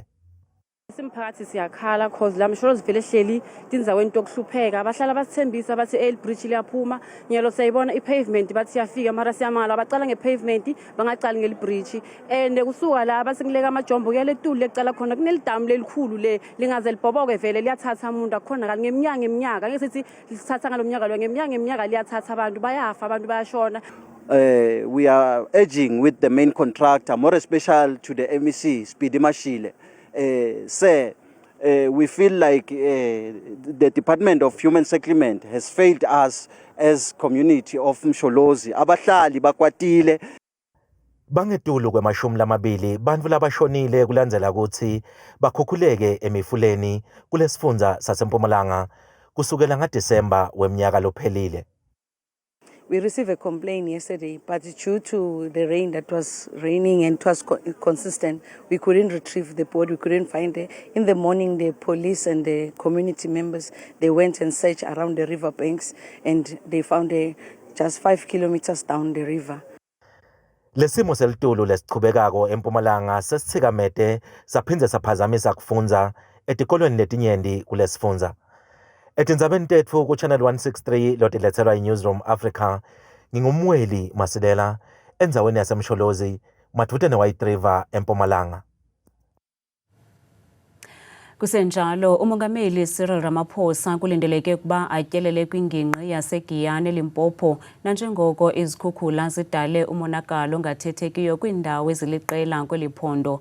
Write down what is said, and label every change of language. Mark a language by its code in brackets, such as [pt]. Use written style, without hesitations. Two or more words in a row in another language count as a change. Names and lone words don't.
[ss] Simphakathi siyakhala cause la msholo zivele hleli tindzaweni tokuhlupheka abahlala basithembisa bathi el bridge liyaphuma nyelo sayibona i-pavement bathi yafika mara siyamala bacala nge-pavement bangacali ngeli-bridge and kusuka la basengileka amajombo kuyale tulu lecala khona kunelidamu lelikhulu le lingaze libhoboke vele liyathatha umuntu akukhona kali ngeminyaka angeke sithi lisithatha ngalo mnyaka lo ngeminyaka liyathatha abantu bayafa abantu bayashona. [en] We are urging with the main contractor, more especially to the MEC, Speedy Mashile. Sir, we feel like the Department of Human Settlement has failed us as community of Msholozi. [ss] Abahlali bakwatile. Bangetulu kwemashumi lamabili bantfu labashonile kulandzela kutsi bakhukhuleke emifuleni kulesifundza saseMpumalanga kusukela ngaDisemba wemnyaka lophelile. [en] We received a complaint yesterday, but due to the rain that was raining and it was consistent, we couldn't retrieve the body, we couldn't find it. In the morning, the police and the community members, they went and searched around the river banks and they found it just 5 kilometers down the river. [ss] Lesimo selitulu lesichubekako eMpumalanga sesithikamete saphindze saphazamisa kufundza etikolweni letinyenti kulesifundza. Etindzabeni tetfu ku Channel 163 lotiletselwa iNewsroom Africa ngingumweli Masilela endzaweni yaseMsholozi madvute neWhite River eMpumalanga. [xh] Kusenjalo umongameli Cyril Ramaphosa kulindeleke ukuba atyelele kwingingqi yaseGiyani eLimpopo nanjengoko izikhukhula zidale umonakalo ongathethekiyo kwiindawo eziliqela kweliphondo.